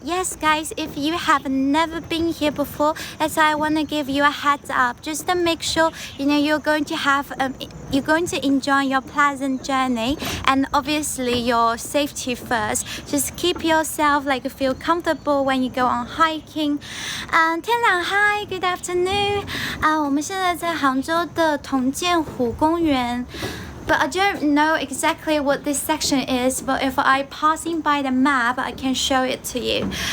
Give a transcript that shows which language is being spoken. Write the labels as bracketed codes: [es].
[en] Yes, guys, if you have never been here before, that's why I want to give you a heads up, just to make sure you're going to enjoy your pleasant journey, and obviously your safety first. Just keep yourself feel comfortable when you go on hiking. 天朗 Hi, good afternoon. [zh] 我们现在在杭州的铜剑湖公园。 [en] But I don't know exactly what this section is, but if I passing by the map, I can show it to you.